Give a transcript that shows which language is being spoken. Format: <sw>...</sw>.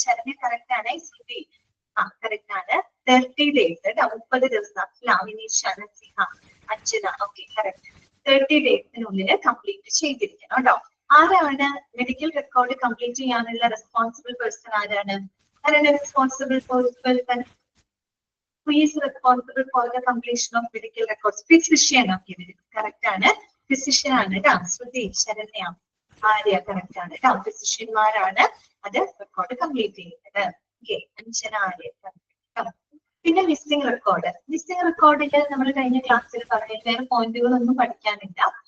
<ml>Saranya correct ആണ്, ശ്രുതി correct ആണ്. 30 days കേട്ടോ, 30 ദിവസം. Vineesha, Naseeha, Anjana, okay correct. 30 ഡേയ്സിനുള്ളിൽ complete ചെയ്തിരിക്കണം കേട്ടോ. ആരാണ് മെഡിക്കൽ റെക്കോർഡ് കംപ്ലീറ്റ് ചെയ്യാനുള്ള റെസ്പോൺസിബിൾ പേഴ്സൺ? ആരാണ് responsible person?</ml> <en>Who is responsible for the completion of medical records? Physician. Okay, correct ആണ്.</en> <ml>Physician ആണ് കേട്ടോ. ശ്രുതി, ശരണ്യ, ആര്യ, കറക്റ്റ് ആണ് കേട്ടോ. ഫിസിഷ്യന്മാരാണ് അത് റെക്കോർഡ് കംപ്ലീറ്റ് ചെയ്യുന്നത്. ഓക്കെ, അഞ്ജന, ആര്യ. പിന്നെ മിസ്സിംഗ് റെക്കോർഡ്. മിസ്സിംഗ് റെക്കോർഡിൽ നമ്മൾ കഴിഞ്ഞ ക്ലാസ്സിൽ പറഞ്ഞ വേറെ പോയിന്റുകളൊന്നും പഠിക്കാനില്ല.</ml>